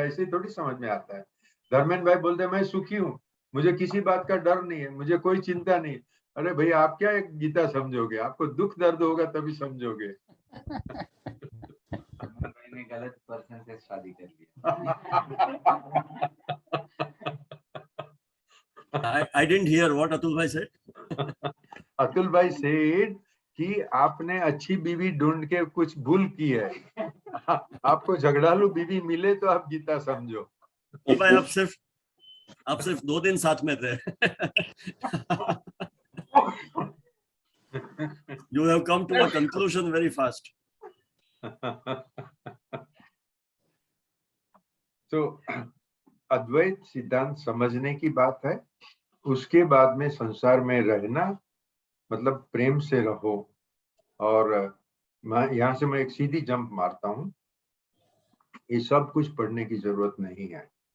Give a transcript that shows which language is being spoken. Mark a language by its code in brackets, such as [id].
[hi] ऐसे थोड़ी समझ में आता है। धर्मेंद्र भाई बोलते हैं मैं सुखी हूँ, मुझे किसी बात का डर नहीं है, मुझे कोई चिंता नहीं। अरे भाई आप क्या एक गीता समझोगे, आपको दुख दर्द होगा तभी समझोगे। मैंने गलत पर्सन से शादी कर लिया। [en] I didn't hear what Atul bhai said. [hi] Atul भाई सेड कि आपने अच्छी बीवी ढूंढ के कुछ भूल की है। आपको झगड़ालू बीवी मिले तो आप गीता समझो। भाई आप सिर्फ 2 दिन साथ में थे। [en] You have come to a conclusion very fast. [hi] तो अद्वैत सिद्धांत समझने की बात है। उसके बाद में संसार में रहना मतलब प्रेम से रहो। और यहाँ से मैं एक सीधी जंप मारता हूँ, ये सब कुछ पढ़ने की जरूरत नहीं है।